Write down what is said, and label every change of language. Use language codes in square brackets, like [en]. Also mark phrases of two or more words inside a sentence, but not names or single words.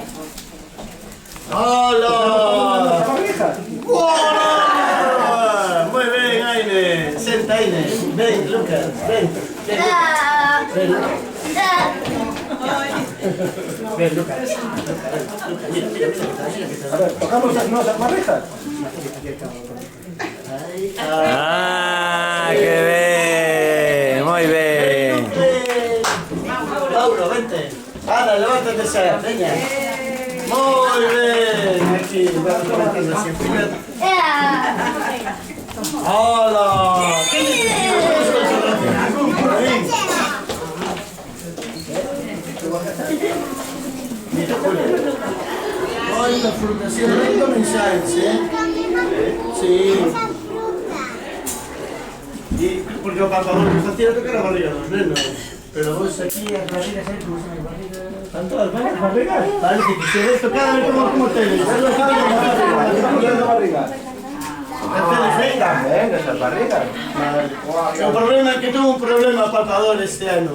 [es] ¡Hola! ¡Hola! Muy bien, Aine. Senta, Aine. Ven, Lucas. Ven. Ven, Lucas. Ven, Lucas. Mira. [gl] A ver, tocamos as nosas marrejas. ¡Ah, [es] qué bien! Muy bien. Mauro, vente. Ana, levántate ya. Venga. Muy bien. Aquí, vamos levantando así. ¡Hola! ¿Qué necesitas? Por ahí. Mira, Julio. Hoy la frutación no comenzáis, ¿eh? [gl] Sí. Y porque o Palpador que facía tocar a barriga dos nenos. Pero vos aquí as barrigas aí, como son as barrigas... Están todas ben as barrigas? Vale, que quixeres tocar a ver como tenes. Solo sabe a barriga. Están ben esas barrigas. O problema é que tuvo un problema Palpador este ano.